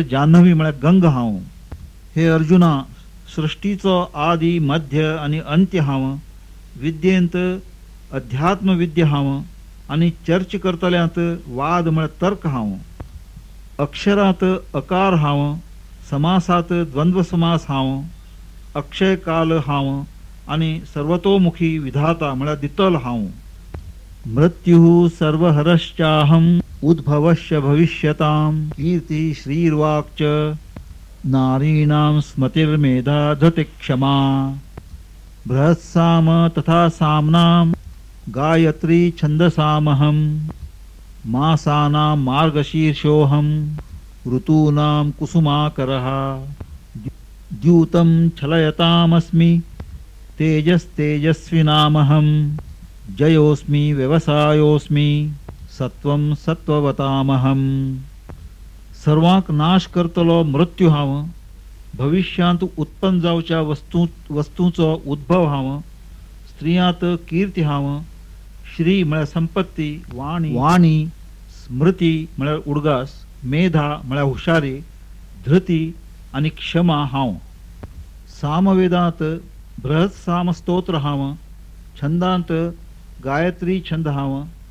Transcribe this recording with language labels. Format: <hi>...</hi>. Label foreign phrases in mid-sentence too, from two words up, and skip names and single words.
<kok>जान्हवी म्हळ्यार गंग हांव हे अर्जुना सृष्टीचो आदी मध्य आणि अंत्य हांव विद्येंत अध्यात्म विद्या हांव आणि चर्च करतल्यांत वाद म्हळ्यार तर्क हांव अक्षरांत अकार हांव समासात द्वंद्व समास हांव अक्षय काल हांव आणि सर्वतोमुखी विधाता म्हळ्यार दितल हांव</kok> <sa>मृत्युः सर्वहरश्चाहम् उद्भवश्च भविष्यतां कीर्ति श्रीर्वाक् च नारीणां स्मतिर्मेधा धृतिक्षमा बृहत्साम तथा साम्नां गायत्री छन्दसामहं मासानां मार्गशीर्षोऽहं ऋतूनां कुसुमाकरः द्यूतं छलयतामस्मि तेजस्तेजस्विनामहं जयोस्मि व्यवसायोस्मि सत्वं सत्ववतामहं</sa> <kok>सर्वांक नाश करतलो मृत्यू हांव भविष्यांत उत्पन्न जावच्या वस्तूंचो उद्भव हांव स्त्रियांत कीर्ती हांव श्री म्हळ्यार संपत्ती वाणी स्मृती म्हळ्यार उडगास मेधा म्हळ्यार हुशारी धृती आणि क्षमा हांव सामवेदांत बृहत साम स्तोत्र हांव छंदांत गायत्री छंद हांव</kok>